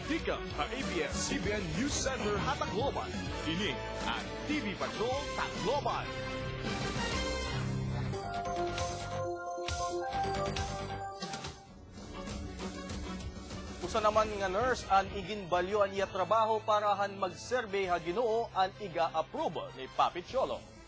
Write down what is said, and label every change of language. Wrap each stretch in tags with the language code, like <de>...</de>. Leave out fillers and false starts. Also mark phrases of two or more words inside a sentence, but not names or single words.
<war>welcome sa ABS-CBN News Center Tacloban. Ini ang TV Patrol Tacloban. Usa naman nga nurse an iginbalyo an iya trabaho para han magserbe ha Ginoo an iga-approve ni Papi Cholo.</war>